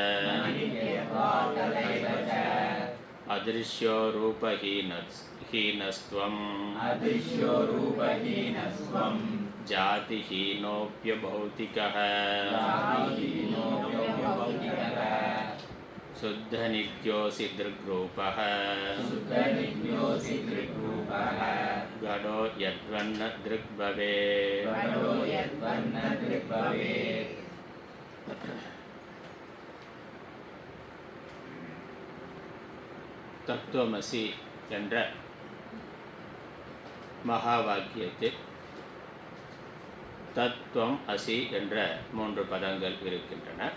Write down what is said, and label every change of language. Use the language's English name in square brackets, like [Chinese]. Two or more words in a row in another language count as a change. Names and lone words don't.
[Sanskrit] अदृश्यो रूपहीनस्त्वं जातिहीनोऽप्यभौतिकः शुद्धनित्योऽसि दृग्रूपः घटो यद्वन्न दृग्भवेत्। [Tamil] தத்துவமசி என்ற மகா வாக்கியத்தில் தத்துவம் அசி என்ற 3 பதங்கள் இருக்கின்றன.